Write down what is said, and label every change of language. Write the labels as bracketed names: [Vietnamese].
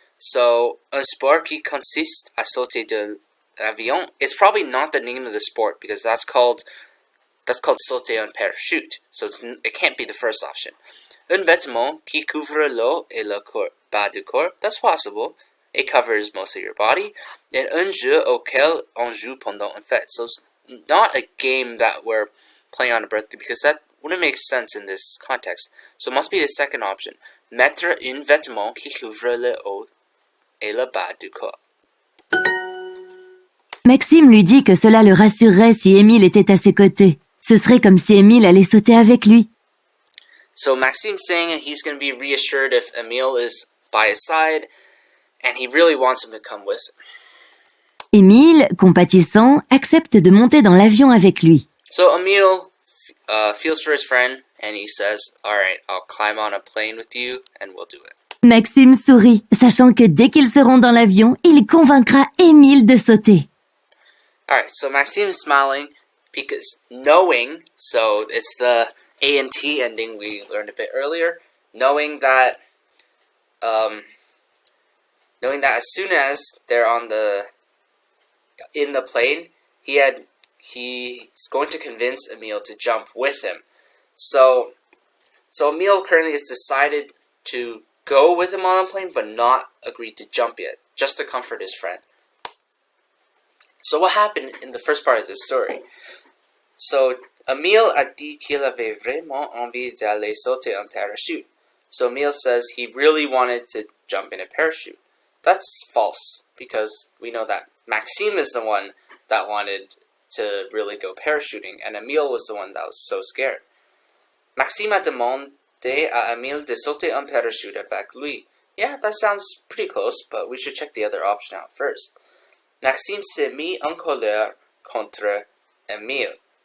[French] So un sport qui consiste à sauter de l'avion. [English] It's probably not the name of the sport because that's called sauter en parachute. So it can't be the first option. [French] Un vêtement qui couvre l'eau et le bas du corps. [English] That's possible. It covers most of your body. [French] And un jeu auquel on joue pendant une fête. [English] So it's not a game that we're playing on a birthday because that wouldn't make sense in this context. So it must be the second option. [French] Mettre un vêtement qui couvre le haut et le bas du corps. Maxime lui dit que cela le rassurerait si Émile était à ses côtés. Ce serait comme si Émile allait sauter avec lui. [English] So Maxime's saying he's going to be reassured if Emile is by his side, and he really wants him to come with him. [French] Émile, compatissant, accepte de monter dans l'avion avec lui. [English] So Emile feels for his friend, and he says, "Alright, I'll climb on a plane with you, and we'll do it." [French] Maxime sourit, sachant que dès qu'ils seront dans l'avion, il convaincra Émile de sauter. [English] Alright, so Maxime is smiling because knowing, so it's the A and T ending we learned a bit earlier, knowing that as soon as they're in the plane, he's going to convince Emile to jump with him. So Emile currently has decided to go with him on the plane, but not agreed to jump yet, just to comfort his friend. So what happened in the first part of this story? So [French] Emile a dit qu'il avait vraiment envie d'aller sauter en parachute. [English] So Emile says he really wanted to jump in a parachute. That's false, because we know that Maxime is the one that wanted to really go parachuting, and Emile was the one that was so scared. [French] Maxime a demandé à Emile de sauter en parachute avec lui. [English] Yeah, that sounds pretty close, but we should check the other option out first. [French] Maxime s'est mis en colère contre Emile.